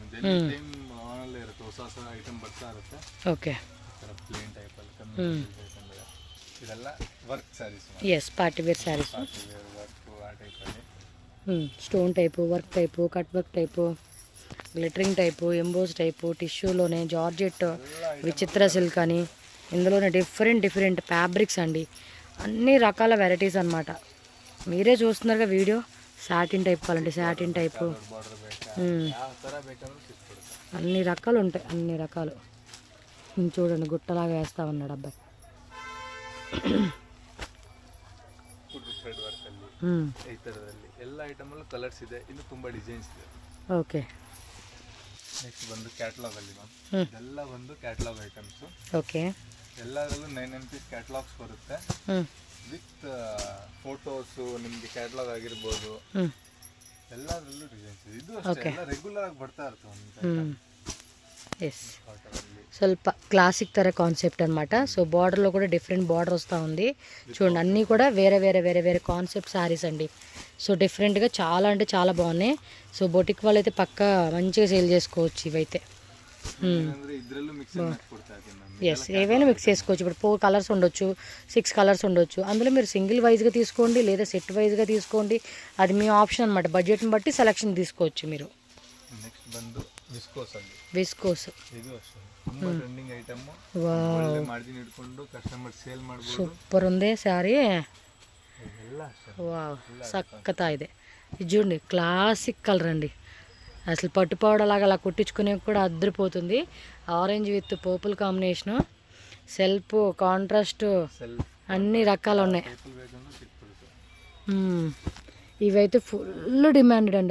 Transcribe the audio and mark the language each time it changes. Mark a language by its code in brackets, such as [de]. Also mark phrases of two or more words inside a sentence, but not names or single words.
[kn] ಡೈಲಿ ಟೈಮ್ ಆನಲ್ಲೇ ಇರುತ್ತೆ, ಹೊಸ ಹೊಸ ಐಟಮ್ ಬರ್ತಾ ಇರುತ್ತೆ. [te] ఓకే, [kn] ಪ್ಲೇನ್ ಟೈಪಲ್ಲಿ ಕಮ್ಮಿ ಬೇಕಂದ್ರೆ ಇದೆಲ್ಲ ವರ್ಕ್ ಸ್ಯಾರೀಸ್. [te] ఎస్, [en] party wear sarees, [kn] ವರ್ಕ್ ಆ ಟೈಪಲ್ಲಿ [te] స్టోన్ టైపు, వర్క్ టైపు, [en] cut work [te] టైపు, గ్లిటరింగ్ టైపు, ఎంబోస్ టైపు, టిష్యూలోనే జార్జెట్, విచిత్ర సిల్క్ అని, ఇందులోనే [en] different fabrics [te] అండి. అన్ని రకాల వెరైటీస్ అన్నమాట. మీరే చూస్తున్నారుగా వీడియో. సాటిన్ టైప్ కావాలంటే సాటిన్ టైపు, అన్ని రకాలు ఉంటాయి, అన్ని రకాలు. చూడండి గుట్టలాగా వేస్తా ఉన్నాడు అబ్బాయి. [en] thread work [kn] ಅಲ್ಲಿ ಈ ತರದಲ್ಲಿ ಎಲ್ಲ ಐಟಮ್ ಅಲ್ಲೂ ಕಲರ್ಸ್ ಇದೆ. ಇನ್ನು ತುಂಬಾ ಡಿಸೈನ್ಸ್ ಇದೆ. [te] ఓకే, [kn] ನೆಕ್ಸ್ಟ್ ಬಂದು ಕ್ಯಾಟಲಾಗ್ ಅಲ್ಲಿ ಮ್ಯಾಮ್. ಇದೆಲ್ಲ ಒಂದು [en] catalogue items. [te] ఓకే, [kn] ಎಲ್ಲದರಲ್ಲೂ 9 [en] piece catalogues [kn] ಬರುತ್ತೆ [en] with photos. [kn] ನಿಮ್ಗೆ ಕ್ಯಾಟಲಾಗ್ ಆಗಿರ್ಬೋದು, ಎಲ್ಲದರಲ್ಲೂ ಡಿಸೈನ್ಸ್ ಇದೆ. ಇದು ಅಷ್ಟೇ, ಎಲ್ಲ ರೆಗ್ಯುಲರ್ ಆಗಿ ಬರ್ತಾ ಇರ್ತವೆ. [te] ఎస్, ಸ್ವಲ್ಪ క్లాసిక్ తర కాన్సెప్ట్ అనమాట. సో బార్డర్లో కూడా [en] different border [te] వస్తూ ఉంది. చూడండి అన్నీ కూడా వేరే [en] concept sarees [te] అండి. సో డిఫరెంట్గా చాలా అంటే చాలా బాగున్నాయి. సో బొటిక్ వాళ్ళు అయితే పక్కా మంచిగా సేల్ చేసుకోవచ్చు ఇవైతే. ఎస్, ఏవైనా మిక్స్ చేసుకోవచ్చు. ఇప్పుడు 4 కలర్స్ ఉండొచ్చు, 6 కలర్స్ ఉండొచ్చు. అందులో మీరు సింగిల్ వైజ్గా తీసుకోండి లేదా సెట్ వైజ్గా తీసుకోండి. అది మీ ఆప్షన్ అనమాట. బడ్జెట్ని బట్టి సెలెక్షన్ తీసుకోవచ్చు మీరు. [kn] నెక్స్ట్ ಬಂದು ವಿಸ್ಕೋಸ್ ಅಲ್ಲಿ. ವಿಸ್ಕೋಸ್ ಇದು ಅಷ್ಟೇ ತುಂಬಾ [en] trending item. [kn] ಒಳ್ಳೆ ಮಾರ್ಜಿನ್ ಇಟ್ಕೊಂಡು [en] customer sale [kn] ಮಾಡಬಹುದು. [te] సూపర్ ఉంది శారీ. [kn] ಎಲ್ಲ ಅಷ್ಟೇ. [te] వావ్, సక్కతా ಇದೆ. ఇది చూడండి [en] classic color [te] అండి. అసలు పట్టుపావడలాగా అలా కుట్టించుకునే కూడా అద్దరిపోతుంది. [en] orange with purple combination, self contrast, [te] అన్ని రకాలు ఉన్నాయి. ఇవైతే [en] full demanded [te] అండి.